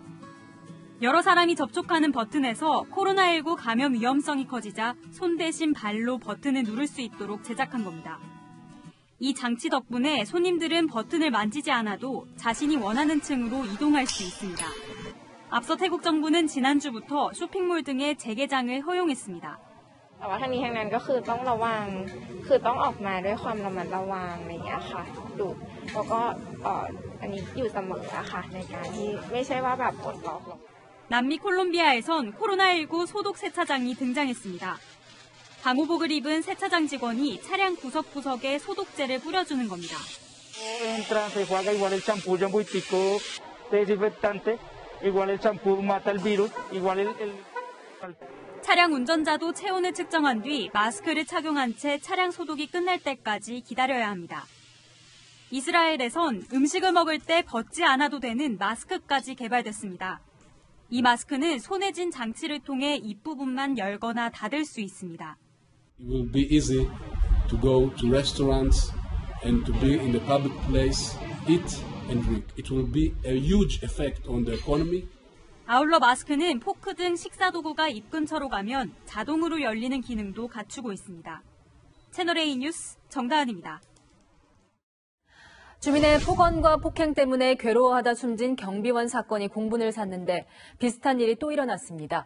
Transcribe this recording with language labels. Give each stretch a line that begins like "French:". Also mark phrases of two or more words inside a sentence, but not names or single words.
Korean: 여러 사람이 접촉하는 버튼에서 코로나19 감염 위험성이 커지자 손 대신 발로 버튼을 누를 수 있도록 제작한 겁니다. 이 장치 덕분에 손님들은 버튼을 만지지 않아도 자신이 원하는 층으로 이동할 수 있습니다. 앞서 태국 정부는 지난주부터 쇼핑몰 등의 재개장을 허용했습니다.
Thai: แต่ว่าทั้งนี้ทั้งนั้นก็คือต้องระวังคือต้องออกมาด้วยความระมัดระวังอะไรอย่างเงี้ยค่ะดูแล้วก็อันนี้อยู่เสมอค่ะในการที่ไม่ใช่ว่าแบบปลดล็อกลง
Korean: 남미 콜롬비아에선 코로나19 소독 세차장이 등장했습니다. 방호복을 입은 세차장 직원이 차량 구석구석에 소독제를 뿌려주는 겁니다. 차량 운전자도 체온을 측정한 뒤 마스크를 착용한 채 차량 소독이 끝날 때까지 기다려야 합니다. 이스라엘에선 음식을 먹을 때 벗지 않아도 되는 마스크까지 개발됐습니다. 이 마스크는 손에 쥔 장치를 통해 입부분만 열거나 닫을 수 있습니다.
English: It will be easy to go to restaurants and to be in the public place, eat and drink. It will be a huge effect on the economy.
Korean: 아울러 마스크는 포크 등 식사 도구가 입 근처로 가면 자동으로 열리는 기능도 갖추고 있습니다. 채널A 뉴스 정다은입니다. 주민의 폭언과 폭행 때문에 괴로워하다 숨진 경비원 사건이 공분을 샀는데 비슷한 일이 또 일어났습니다.